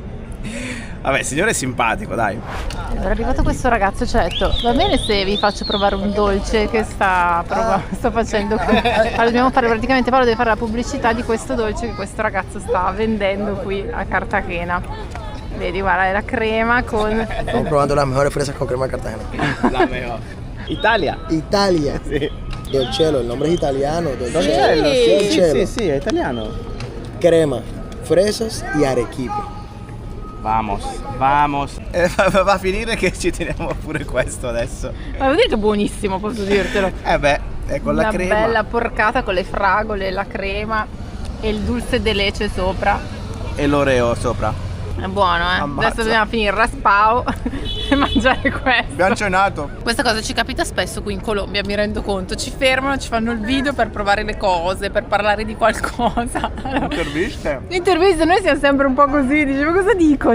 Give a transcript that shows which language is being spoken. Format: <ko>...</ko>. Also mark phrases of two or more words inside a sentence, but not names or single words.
<it>Vabbè, signore è simpatico, dai. È arrivato questo ragazzo e ci ha detto: va bene se vi faccio provare un dolce che sta facendo qui. Allora dobbiamo fare praticamente, Paolo deve fare la pubblicità di questo dolce che questo ragazzo sta vendendo qui a Cartagena. Vedi, guarda, è la crema con...</it> <es>Estamos probando las mejores fresas con crema de Cartagena. La mejor. Italia. Italia.</es> <it>Sì. Dolcelo, il nome è italiano. Dolcello, sì, è italiano.</it> <es>Crema, fresas y arequipe.</es> <it>Vamos. Va a finire che ci teniamo pure questo adesso. Ma devo dire che è buonissimo, posso dirtelo. È con la crema. Una bella porcata con le fragole, la crema e il</it> <es>dulce de leche</es> <it>sopra. E l'oreo sopra. È buono, eh? Ammazza. Adesso dobbiamo finire il raspao e mangiare questo. Abbiamo cenato. Questa cosa ci capita spesso qui in Colombia, mi rendo conto. Ci fermano, ci fanno il video per provare le cose, per parlare di qualcosa. Interviste, noi siamo sempre un po' così, dicevo cosa dico?</it>